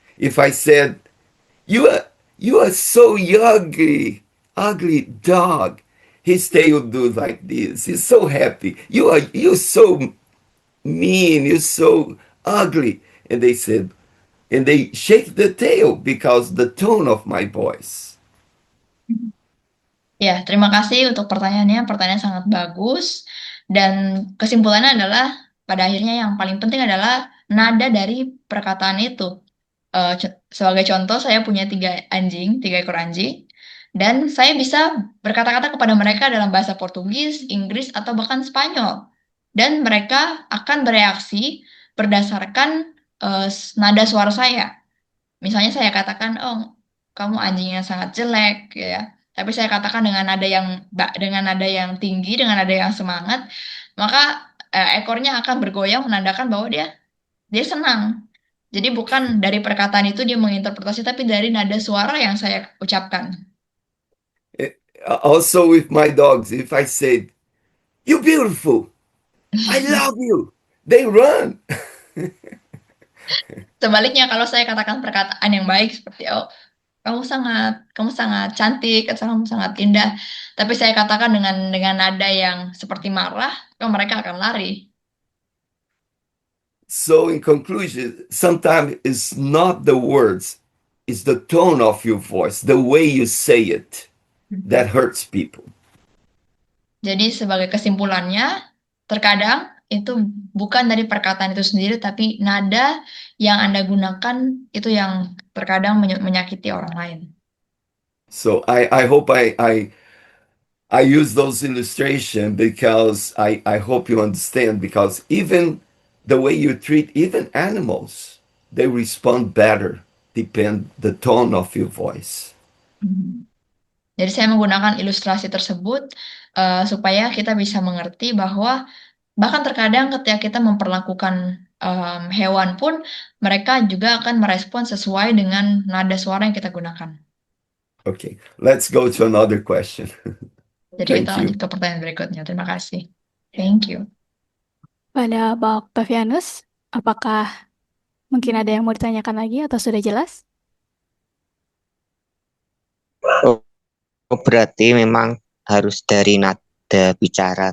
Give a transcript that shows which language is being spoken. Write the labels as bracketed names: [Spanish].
[English] If I said, you are so ugly dog," his tail do like this. He's so happy. You're so mean, you're so ugly. And they said, and they shake the tail because the tone of my voice. [Indonesian] Ya, terima kasih untuk pertanyaannya. Pertanyaan sangat bagus. Dan kesimpulannya adalah, pada akhirnya yang paling penting adalah nada dari perkataan itu. Sebagai contoh, saya punya tiga ekor anjing. Dan saya bisa berkata-kata kepada mereka dalam bahasa Portugis, Inggris, atau bahkan Spanyol. Dan mereka akan bereaksi berdasarkan nada suara saya. Misalnya saya katakan, oh, kamu anjing yang sangat jelek, ya. Tapi saya katakan dengan nada yang tinggi, dengan nada yang semangat, maka ekornya akan bergoyang menandakan bahwa dia senang. Jadi bukan dari perkataan itu dia menginterpretasi, tapi dari nada suara yang saya ucapkan. [English] Also with my dogs, if I said, "You beautiful, I love you," they run. [Indonesian] Sebaliknya kalau saya katakan perkataan yang baik seperti oh kamu sangat cantik atau kamu sangat indah, tapi saya katakan dengan nada yang seperti marah, oh, mereka akan lari. [English] So, in conclusion, sometimes it's not the words, it's the tone of your voice, the way you say it that hurts people. [Indonesian] Jadi sebagai kesimpulannya, terkadang itu bukan dari perkataan itu sendiri, tapi nada yang Anda gunakan itu yang terkadang menyakiti orang lain. [English] So, I hope I use those illustrations because I hope you understand, because even the way you treat even animals, they respond better, depend the tone of your voice. Mhm. [Indonesian] Jadi saya menggunakan ilustrasi tersebut supaya kita bisa mengerti bahwa bahkan terkadang ketika kita memperlakukan hewan pun, mereka juga akan merespon sesuai dengan nada suara yang kita gunakan. [English] Okay, let's go to another question. [Indonesian] Jadi kita [English] Thank you. [Indonesian] ke pertanyaan berikutnya. Terima kasih. [English] Thank you. [Indonesian] Pada Pak Octavianus, apakah mungkin ada yang mau ditanyakan lagi atau sudah jelas? Oh, berarti memang harus dari nada bicara.